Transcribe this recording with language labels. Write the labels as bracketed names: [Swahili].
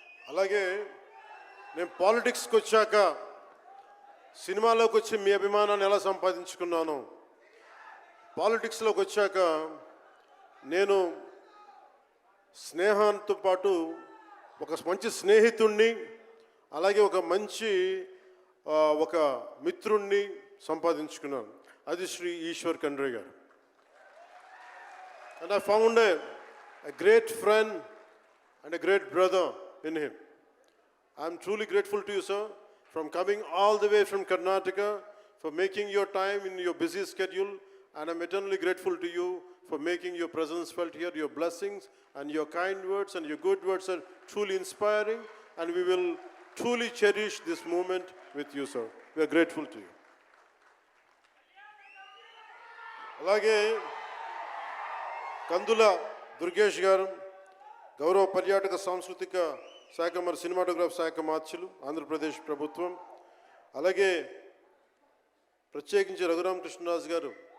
[Telugu] అలాగే నేను పాలిటిక్స్కి వచ్చాక, సినిమాలోకి వచ్చి మీ అభిమానాన్ని ఎలా సంపాదించుకున్నాను, పాలిటిక్స్లోకి వచ్చాక నేను స్నేహంతో పాటు ఒక మంచి స్నేహితుణ్ణి, అలాగే ఒక మంచి ఒక మిత్రుణ్ణి సంపాదించుకున్నాను. అది శ్రీ ఈశ్వర్ ఖండ్రే గారు. [English] And I found a great friend and a great brother in him. I am truly grateful to you, sir, from coming all the way from Karnataka, for making your time in your busy schedule, and I'm eternally grateful to you for making your presence felt here. Your blessings and your kind words and your good words are truly inspiring, and we will truly cherish this moment with you, sir. We are grateful to you. [Telugu] అలాగే కందుల దుర్గేష్ గారు, గౌరవ పర్యాటక సాంస్కృతిక శాఖ మరి cinematograph శాఖ మార్చులు, ఆంధ్రప్రదేశ్ ప్రభుత్వం. అలాగే ప్రత్యేకించి రఘురామకృష్ణరాజు గారు